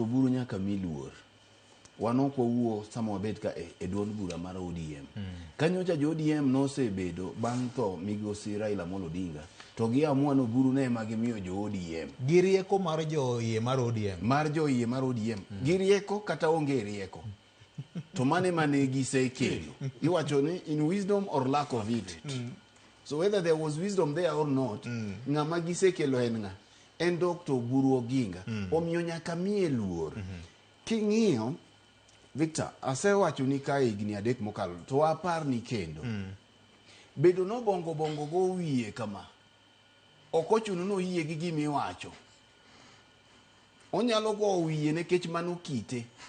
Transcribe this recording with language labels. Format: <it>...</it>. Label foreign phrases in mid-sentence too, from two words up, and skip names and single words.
<luo>Buru nyaka miluor wanoko wuo sama wabet ka e duond bura mar ODM kanyocha jo ODM nosebedo bang' tho migosi Raila Amolo Odinga to giamua no Buru ne ema gimiyo jo ODM girieko mar jo iye mar ODM girieko kata onge rieko to mane gisekelo iwacho ni</luo> <en>in wisdom or lack of it so whether there was wisdom there or not</en> <luo>ng'ama gisekelo en Dr. Buru Oginga omiyo nyaka miye luor king'iyo Victor asewacho ni ka higni 3 mokalo to apar ni kendo bedo no bongo go wiye kama ok ochuno no yie gi gimi wacho onyalo go wiye nekech mano kite</luo>